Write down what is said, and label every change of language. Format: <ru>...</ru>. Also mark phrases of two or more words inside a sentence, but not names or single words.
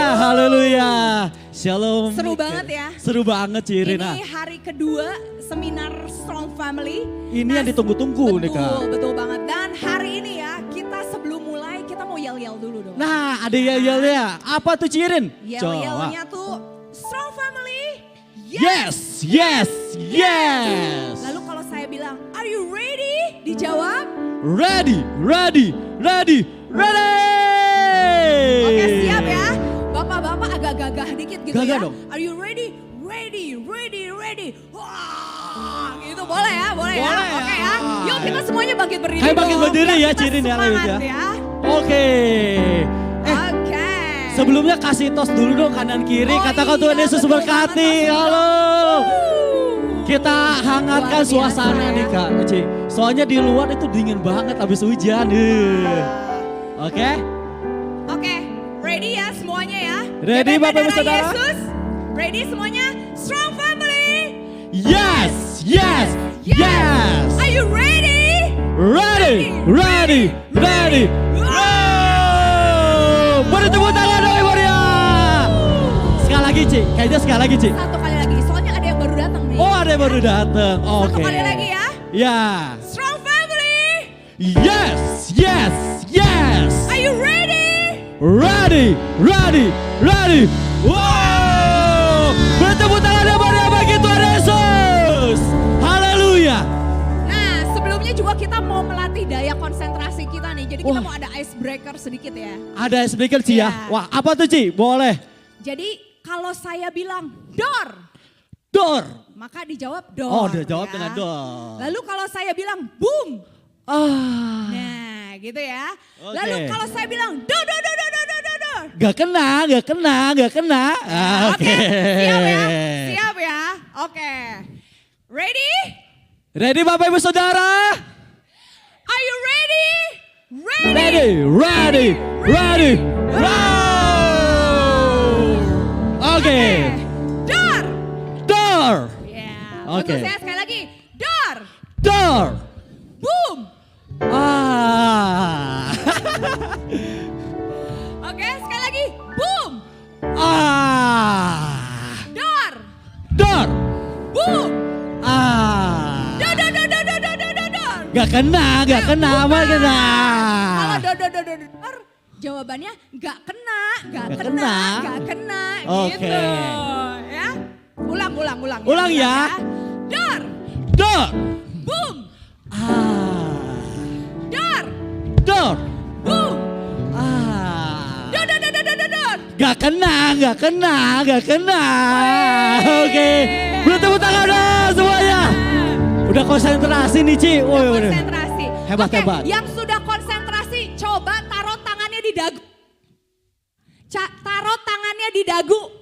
<id>Haleluya. Shalom. Seru banget ya. Seru banget Ci Irina. Ini hari kedua seminar Strong Family. Ini yang ditunggu-tunggu nih Kak. Betul banget. Dan hari ini ya kita sebelum mulai kita mau yel-yel dulu dong. Nah ada yel-yelnya. Apa tuh Ci Irin? Yel-yelnya tuh Strong Family.</id> <en>Yes, yes, yes.</en> <id>Lalu kalau saya bilang,</id> <en>are you ready? Dijawab. Ready, ready, ready, ready.</en> <id>Oke siap ya. Bapak-bapak agak gagah dikit gitu Gagah ya. dong.</id> <en>Are you ready? Ready, ready, ready.</en> <id>Wah, gitu boleh ya, boleh ya. Boleh Oke ya. ya. Yuk kita semuanya bangkit berdiri. Ayo bangkit dong. berdiri ya, Kita Cirin ya, semangat ya. ya. Oke. Oke. Sebelumnya kasih tos dulu dong kanan kiri. Oh Katakan iya, Tuhan Yesus betul berkati. banget, Halo. Kita hangatkan Luar biasa suasana ya. nih Kak. Ci. Soalnya di luar itu dingin banget habis hujan. Oke. Oke, ready ya semuanya ya. Ready, Jaga Bapak Ibu darah Saudara? Yesus. Ready semuanya? Strong Family.</id> <en>Yes, yes, yes. Are you ready? Ready, ready, ready.</en> <id>Wow. Beri tepuk tangan dong Ibu Ria. Sekali lagi Ci, kayaknya sekali lagi Ci. Satu kali lagi, soalnya ada yang baru datang nih. Oh ada yang baru datang, oke. Satu kali lagi ya. Ya. Strong Family.</id> <en>Yes, yes, yes. Are you ready? Ready, ready, ready.</en> <id>Wow. Beri tepuk tangan yang meriah bagi Tuhan Yesus. Haleluya. Nah, sebelumnya juga kita mau melatih daya konsentrasi kita nih. Jadi kita Wah. mau ada icebreaker sedikit ya. Ada speaker Ci ya. Iya. Wah apa tuh Ci? Boleh. Jadi kalau saya bilang door, Door. maka dijawab door. Oh dia jawab ya. dengan door. Lalu kalau saya bilang boom, Ah. nah gitu ya. Oke. Lalu kalau saya bilang do. Gak kena, gak kena, gak kena. Ah, Oke, siap ya, siap ya. Oke, ready? Ready Bapak Ibu Saudara?</id> <en>Are you ready? Ready, ready, ready.</en> <id>Wow. Oke. Door. Door. Ya, Oke. untuk saya sekali lagi. Door. Door. Boom. Ah. Oke, sekali lagi. Boom. Ah. Door. Door. Boom. Ah. Door. Gak kena, gak kena, apa kena. Kalau door, jawabannya nggak kena, nggak Nggak kena, kena. nggak kena, Oke. gitu. Ya, ulang. Ulang ya. Door. Door. Boom. Ah. Door. Door. Boom. Ah. Door. Gak kena, gak kena, gak kena. Oke. Beri tepuk tangan dong semuanya. Udah konsentrasi nih Ci. Udah Woi, konsentrasi. Hebat, Oke, hebat. yang sudah konsentrasi coba taruh tangannya di dagu. Taruh tangannya di dagu.</id>